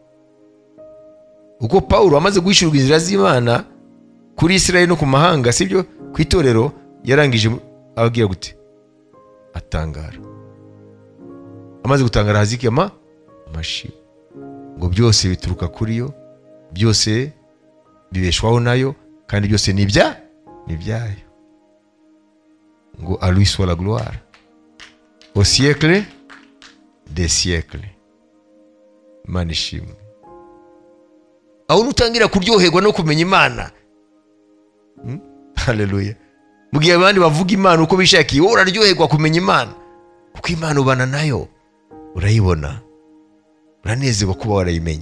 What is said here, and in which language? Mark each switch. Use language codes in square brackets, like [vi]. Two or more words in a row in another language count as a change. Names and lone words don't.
[rw] Uko Pawulo amaze guhishurwa inzira z'Imana kuri Isirayeli no ku mahanga, sibyo, ku itorero, yarangije ababwira gute? Atangara. Amaze gutangara haziki amashimwe, ngo byose bituruka kuri yo, byose bibeshwaho nayo, kandi byose ni ibyayo. [fr] Ngo à lui soit la gloire au siècle des siècles. [rw] Imana ishimwe. Aho nutangira kuryoherwa no kumenya Imana. Haleluya. Mugihe abandi bavuga Imana uko bishakiye, wowe uraryoherwa kumenya Imana, kuko Imana ubana nayo, urayibona, uranezerwa kuba warayimenye.